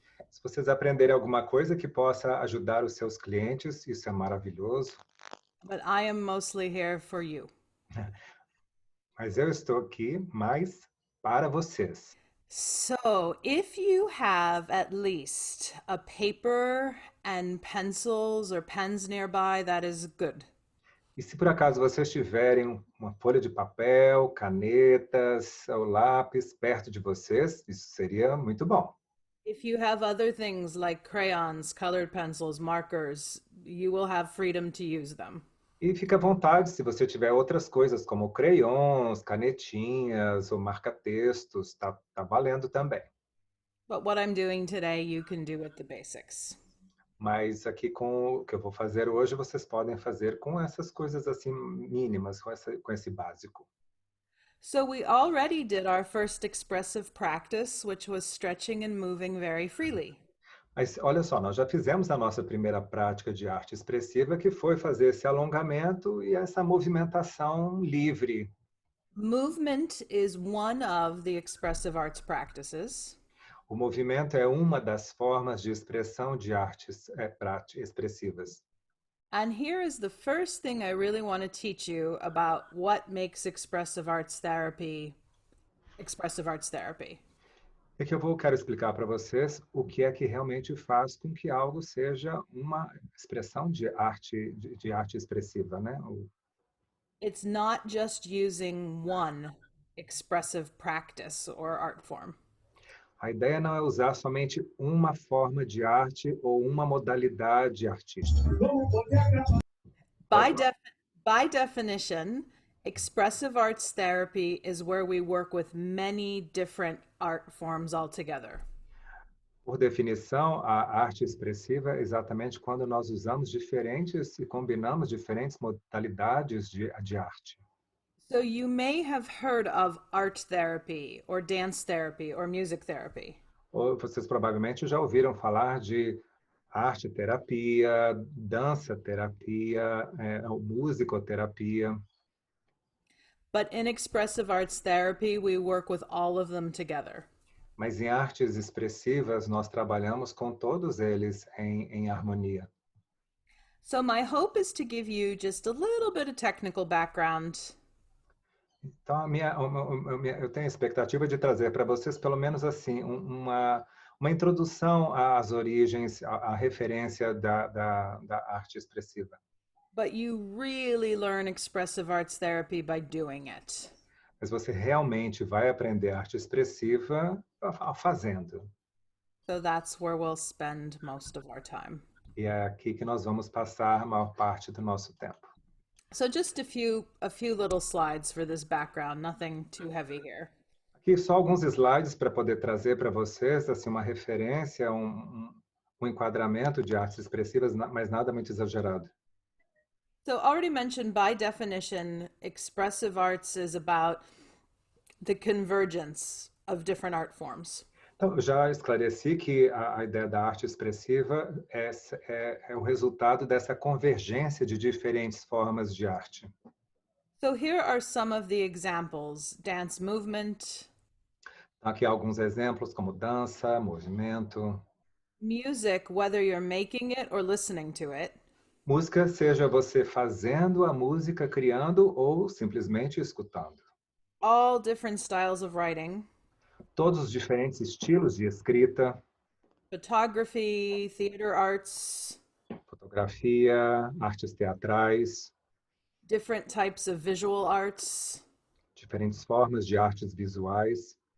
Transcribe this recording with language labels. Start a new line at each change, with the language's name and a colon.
Portuguese: Se vocês aprenderem alguma coisa que possa ajudar os seus clientes, isso é maravilhoso.
English: But I am mostly here for you.
Portuguese: Mas eu estou aqui mais para vocês.
English: So, if you have at least a paper and pencils or pens nearby, that is good.
Portuguese: E se por acaso vocês tiverem uma folha de papel, canetas ou lápis perto de vocês, isso seria muito bom.
English: If you have other things like crayons, colored pencils, markers, you will have freedom to use them.
Portuguese: E fica à vontade se você tiver outras coisas como crayons, canetinhas ou marca-textos, tá valendo também.
English: But what I'm doing today, you can do with the basics.
Portuguese: Mas aqui com o que eu vou fazer hoje, vocês podem fazer com essas coisas assim mínimas, com esse básico.
English: So we already did our first expressive practice, which was stretching and moving very freely.
Portuguese: Mas olha só, nós já fizemos a nossa primeira prática de arte expressiva, que foi fazer esse alongamento e essa movimentação livre.
English: Movement is one of the expressive arts practices.
Portuguese: O movimento é uma das formas de expressão de artes expressivas.
English: And here is the first thing I really want to teach you about what makes expressive arts therapy expressive arts therapy.
Portuguese: É que quero explicar para vocês o que é que realmente faz com que algo seja uma expressão de arte expressiva, né?
English: It's not just using one expressive practice or art form.
Portuguese: A ideia não é usar somente uma forma de arte ou uma modalidade artística. Pode
English: By, def- by definition, expressive arts therapy is where we work with many different art forms altogether.
Portuguese: Por definição, a arte expressiva é exatamente quando nós usamos diferentes e combinamos diferentes modalidades de arte.
English: So you may have heard of art therapy or dance therapy or music therapy.
Portuguese: Ou vocês provavelmente já ouviram falar de arte terapia, dança terapia, musicoterapia.
English: But in expressive arts therapy, we work with all of them together.
Portuguese: Mas em artes expressivas, nós trabalhamos com todos eles em harmonia.
English: So my hope is to give you just a little bit of technical background.
Portuguese: Então, eu tenho a expectativa de trazer para vocês, pelo menos assim, uma introdução às origens, à referência da arte expressiva.
English: But you really learn expressive arts therapy by doing it.
Portuguese: Mas você realmente vai aprender arte expressiva fazendo.
English: So that's where we'll spend most of our time.
Portuguese: E é aqui que nós vamos passar a maior parte do nosso tempo.
English: So just a few little slides for this background, nothing too heavy here.
Portuguese: Aqui só alguns slides para poder trazer para vocês assim uma referência, um enquadramento de artes expressivas, mas nada muito exagerado.
English: So already mentioned, by definition, expressive arts is about the convergence of different art forms.
Portuguese: Então, já esclareci que a ideia da arte expressiva é o resultado dessa convergência de diferentes formas de arte.
English: So here are some of the examples: dance movement,
Portuguese: Aqui alguns exemplos como dança, movimento.
English: music, whether you're making it or listening to it,
Portuguese: Música, seja você fazendo a música, criando ou simplesmente escutando.
English: all different styles of writing,
Portuguese: Todos os diferentes estilos de escrita,
English: photography, theater arts,
Portuguese: fotografia, artes teatrais,
English: different types of visual arts.
Portuguese: diferentes formas de artes visuais.